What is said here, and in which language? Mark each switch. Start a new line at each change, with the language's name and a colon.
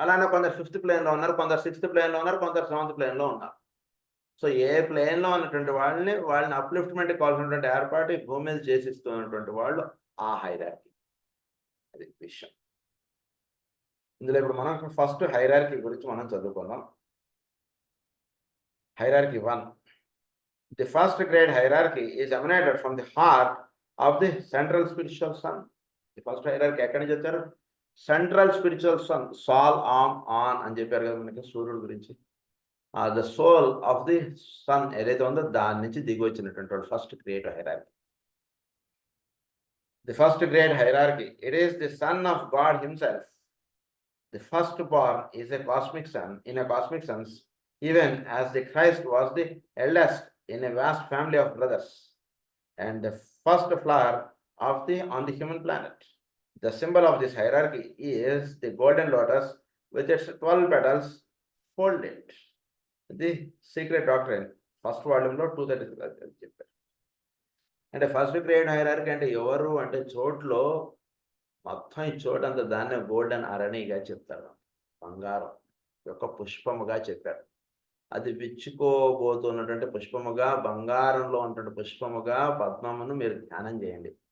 Telugu: అలానే కొందరు 5థ్ ప్లేన్‌లో ఉన్నారు, కొందరు 6థ్ ప్లేన్‌లో ఉన్నారు, కొందరు 7థ్ ప్లేన్‌లో ఉన్నారు. సో ఏ ప్లేన్‌లో ఉన్నటువంటి వాళ్ళని అప్‌లిఫ్ట్‌మెంట్‌కి కావాల్సినటువంటి ఏర్పాటు ఈ భూమి మీద చేసిస్తున్నటువంటి వాళ్ళు ఆ హైరార్కీ. అది విషయం. ఇందులో ఇప్పుడు మనం ఫస్ట్ హైరార్కీ గురించి మనం చదువుకుందాం.
English: Hierarchy 1. The first grade hierarchy is emanated from the heart of the central spiritual sun. The first hierarchy
Telugu: ఎక్కడి నుంచి వచ్చారు? సెంట్రల్ స్పిరిచువల్ సన్, సాల్ ఆన్ అని చెప్పారు కదా మనకి సూర్యుడు గురించి.
English: the soul of the sun
Telugu: ఏదైతే ఉందో దాని నుంచి దిగి వచ్చినటువంటి వాడు first creative hierarchy.
English: The first grade hierarchy, it is the son of God himself. The firstborn is a cosmic son in a cosmic sense, even as the Christ was the eldest in a vast family of brothers, and the first flower on the human planet. The symbol of this hierarchy is the golden lotus with its 12 petals folded. The secret doctrine, first volume
Telugu: లో 233 చెప్పారు. అంటే first grade hierarchy అంటే ఎవరు అంటే చోట్లో మొత్తం ఈ చోటంతా దాన్నే golden అరణిగా చెప్తారు. బంగారం యొక్క పుష్పముగా చెప్పారు. అది విచ్చుకోబోతున్నటువంటి పుష్పముగా, బంగారంలో ఉన్నటువంటి పుష్పముగా పద్మమును మీరు ధ్యానం చేయండి.